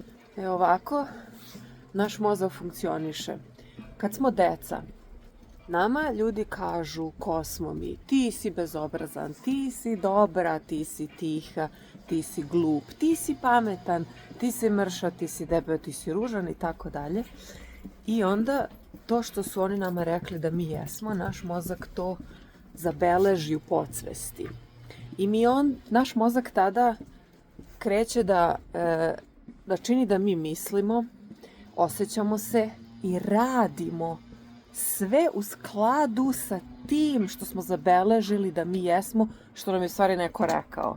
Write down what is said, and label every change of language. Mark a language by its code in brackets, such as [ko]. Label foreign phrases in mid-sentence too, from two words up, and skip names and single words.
[sr] Ovako, naš mozak funkcioniše. Kad smo deca, nama ljudi kažu ko smo mi. Ti si bezobrazan, ti si dobra, ti si tiha, ti si glup, ti si pametan, ti si mršav, ti si debel, ti si ružan i tako dalje. I onda to što su oni nama rekli da mi jesmo, naš mozak to zabeleži u podsvesti. I naš mozak tada kreće da čini da mi mislimo, osjećamo se i radimo sve u skladu sa tim što smo zabeležili da mi jesmo, što nam je u stvari neko rekao.